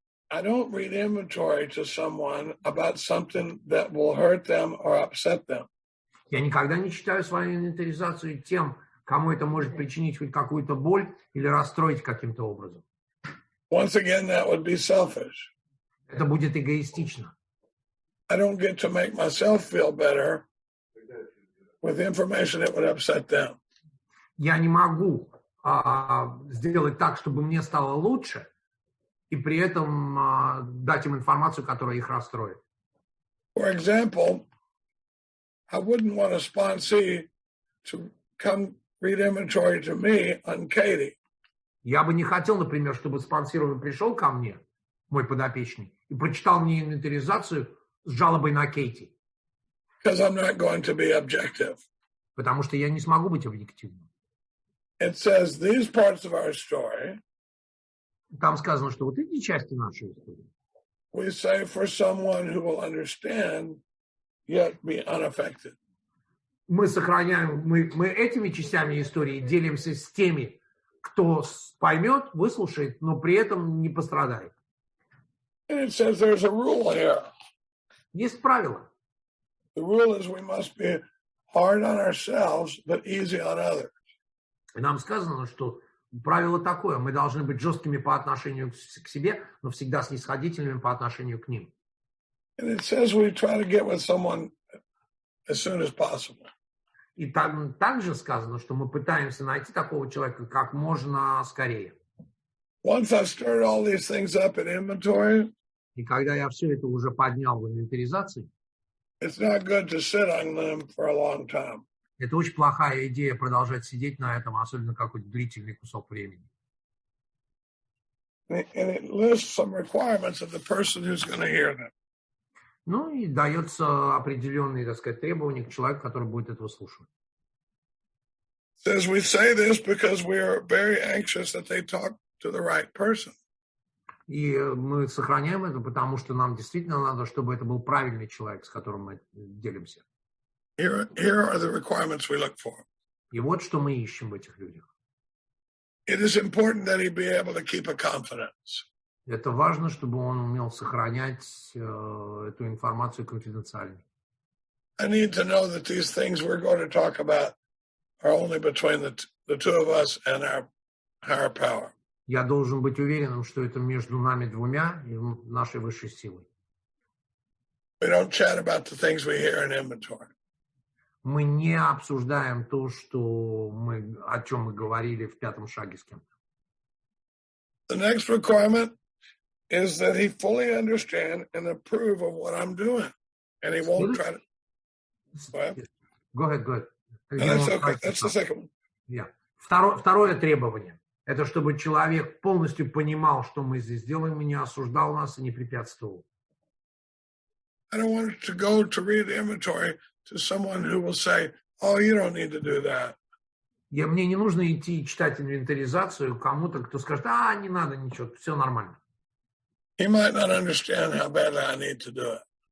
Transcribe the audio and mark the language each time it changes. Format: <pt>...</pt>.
<en>I don't read inventory to someone about something that will hurt them or upset them.</en> <ru>Я никогда не читаю свою инвентаризацию тем, кому это может причинить хоть какую-то боль или расстроить каким-то образом.</ru> <en>Once again, that would be selfish.</en> <ru>Это будет эгоистично.</ru> <en>I don't get to make myself feel better with information that would upset them.</en> <ru>Я не могу сделать так, чтобы мне стало лучше, и при этом дать им информацию, которая их расстроит.</ru> <en>For example, I wouldn't want a sponsee to come read inventory to me on Katie.</en> <ru>Я бы не хотел, например, чтобы спонсирован пришел ко мне, мой подопечный, и прочитал мне инвентаризацию с жалобой на Кейти.</ru> <en>Because I'm not going to be objective.</en> <ru>Потому что я не смогу быть объективным.</ru> <en>It says these parts of our story.</en> <ru>Там сказано, что вот эти части нашей истории.</ru> <en>We say for someone who will understand, yet be unaffected.</en> <ru>Мы сохраняем, мы этими частями истории делимся с теми, кто поймет, выслушает, но при этом не пострадает.</ru> <en>And it says there's a rule here.</en> <ru>Есть правило.</ru> <en>The rule is we must be hard on ourselves, but easy on others.</en> <ru>И нам сказано, что правило такое: мы должны быть жесткими по отношению к себе, но всегда снисходительными по отношению к ним.</ru> <en>And it says we try to get with someone as soon as possible.</en> <ru>И там также сказано, что мы пытаемся найти такого человека как можно скорее.</ru> <en>Once I've stirred all these things up in inventory,</en> <ru>и когда я все это уже поднял в инвентаризации,</ru> <en>it's not good to sit on them for a long time.</en> <ru>Это очень плохая идея продолжать сидеть на этом, особенно какой-то длительный кусок времени.</ru> <en>And it lists some requirements of the person who's going to hear them.</en> <ru>Ну и дается определенные, так сказать, требования к человеку, который будет этого слушать.</ru> <en>Says we say this because we are very anxious that they talk to the right person.</en> <ru>И мы сохраняем это, потому что нам действительно надо, чтобы это был правильный человек, с которым мы делимся.</ru> <en>Here are the requirements we look for.</en> <ru>И вот что мы ищем в этих людях.</ru> <en>It is important that he be able to keep a confidence.</en> <ru>Это важно, чтобы он умел сохранять эту информацию конфиденциальной.</ru> <en>I need to know that these things we're going to talk about are only between the two of us and our higher power.</en> <ru>Я должен быть уверенным, что это между нами двумя и нашей высшей силой.</ru> <en>We don't chat about the things we hear in inventory.</en> <ru>Мы не обсуждаем то, о чем мы говорили в пятом шаге с кем-то.</ru> <en>The next requirement is that he fully understand and approve of what I'm doing. And he won't try to... Go ahead. That's okay. That's the second one.</en> <ru>Yeah. Второе требование. Это чтобы человек полностью понимал, что мы здесь делаем, и не осуждал нас, и не препятствовал.</ru> <en>I don't want to go to read the inventory to someone who will say, oh, you don't need to do that.</en> <ru>Мне не нужно идти читать инвентаризацию кому-то, кто скажет, не надо ничего, все нормально.</ru> <en>He might not understand how badly I need to do it.</en>